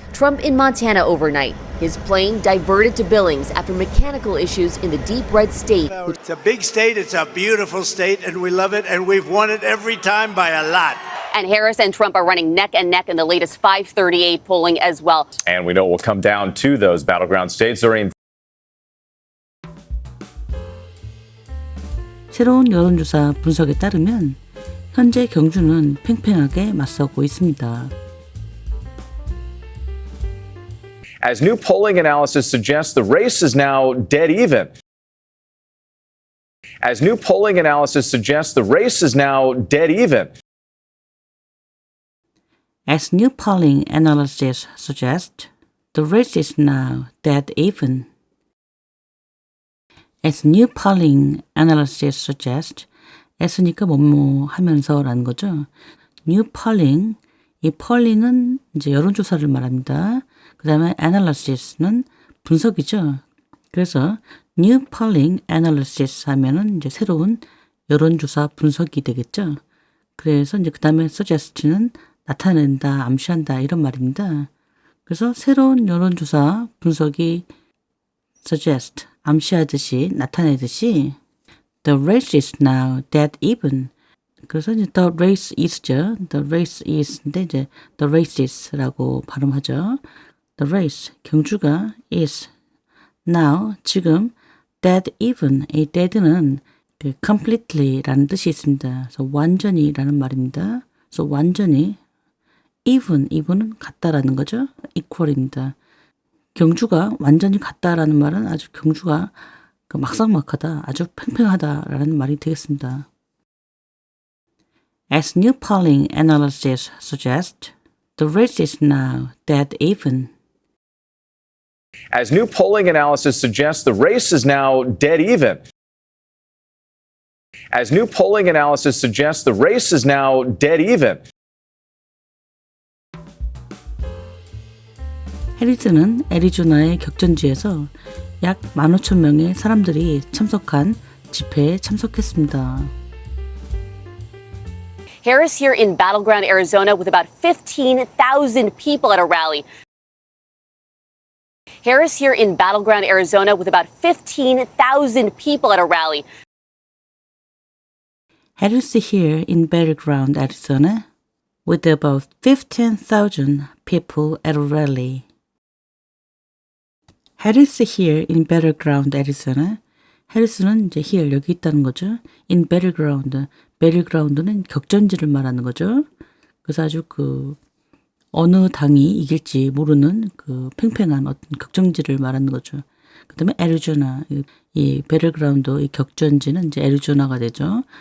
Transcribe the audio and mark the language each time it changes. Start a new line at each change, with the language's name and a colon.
English: Trump in Montana overnight. His plane diverted to Billings after mechanical issues in the deep red state. It's a big state, it's a beautiful state, and we love it, and we've won it every time by a lot. And Harris and Trump are running neck and neck in the latest 538 polling as well. And we know it will come down to those battleground states during
Korean: 새로운 여론조사 분석에 따르면 현재 경주는 팽팽하게 맞서고 있습니다.
English: As new polling analysis suggests, the race is now dead even. As new polling analysis suggests, the race is now dead even. As new polling analysis suggests, the race is now dead even. As new polling analysis suggests, as니까
Korean: 뭐뭐 하면서라는 거죠.
English: New polling,
Korean: 이 polling은 이제 여론조사를 말합니다. 그 다음에 analysis는 분석이죠. 그래서
English: new polling analysis
Korean: 하면은 이제 새로운 여론조사 분석이 되겠죠. 그래서 이제 그 다음에 suggest는 나타낸다, 암시한다 이런 말입니다. 그래서 새로운 여론조사 분석이 suggest, 암시하듯이 나타내듯이
English: the race is now dead even.
Korean: 그래서 이제
English: the race is
Korean: 죠. the race is인데 이제 the races라고 발음하죠.
English: the race 경주가 is now 지금 dead even.
Korean: 이 dead는 그 completely라는 뜻이 있습니다. 그래서 완전히라는 말입니다. 그래서 완전히 even은 같다라는 거죠. equal입니다. 경주가 완전히 같다라는 말은 아주 경주가 막상막하다, 아주 팽팽하다라는 말이 되겠습니다.
English: As new polling analysis suggests, the race is now dead even. As new polling analysis suggests, the race is now dead even. As new polling analysis suggests, the race is now dead even.
Korean: 해리스는 애리조나의 격전지에서 약 15,000명의 사람들이 참석한 집회에 참석했습니다.
English: Harris here in battleground Arizona with about 15,000 people at a rally. Harris here in battleground Arizona with about 15,000 people at a rally. 해리스 here in battleground Arizona with about 15,000 people at a rally. 해리스 here in battleground Arizona.
Korean: 해리스는 이제 here 여기 있다는 거죠.
English: in battleground.
Korean: battleground는 격전지를 말하는 거죠. 그래서 아주 어느 당이 이길지 모르는 팽팽한 어떤 격전지를 말하는 거죠. 그다음에 애리조나 이 battleground 이 격전지는 이제 애리조나가 되죠.